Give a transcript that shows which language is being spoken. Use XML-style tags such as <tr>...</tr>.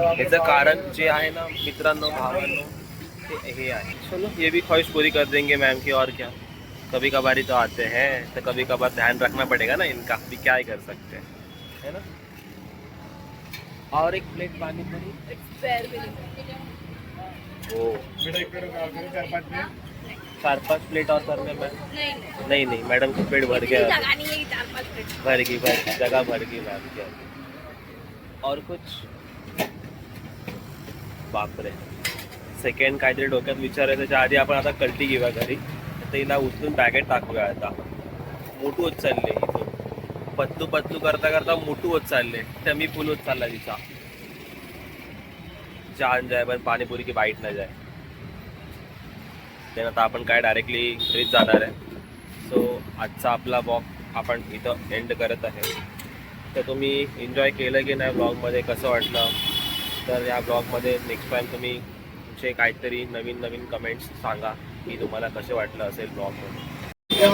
<mr>याचं कारण जे आहे ना मित्रांनो भावांनो ते हे आहे.</mr> <hi>चलो ये भी ख्वाहिश पूरी कर देंगे मैम की. और क्या कभी कभार ही तो आते हैं तो कभी कभार ध्यान रखना पड़ेगा ना इनका भी. क्या ही कर सकते हैं है ना. और एक प्लेट पानीपुरी.</hi> <en>Bare minimum. हो.</en> <hi>4-5 प्लेट और करने में. नहीं नहीं मैडम को पेट भर गया. जगह नहीं है 4-5 प्लेट. भर गई जगह भर गई मैम क्या. और कुछ.</hi> <mr>बापरे. सेकंड काहीतरी डोक्यात विचार आहे त्याच्या आधी आपण आता कल्टी घेऊया घरी. तर हिला उचलून बॅगेत टाकूया आता. मोठू होत चालले इथून. पत्तू करता करता मोठू होत चालले. टमी फुल होत चालला तिचा. जान जाय पण पाणीपुरी की बाईट न जाय. त्यानं आता आपण काय डायरेक्टली घरीच जाणार आहे. सो आजचा आपला वॉक आपण इथं एंड करत आहे. तर तुम्ही एन्जॉय केलं की नाही ब्लॉगमध्ये, कसं वाटलं. तर या ब्लॉगमध्ये नेक्स्ट टाईम तुम्ही तुमचे काहीतरी नवीन कमेंट्स सांगा की तुम्हाला कसे वाटलं असेल ब्लॉगमध्ये.</mr>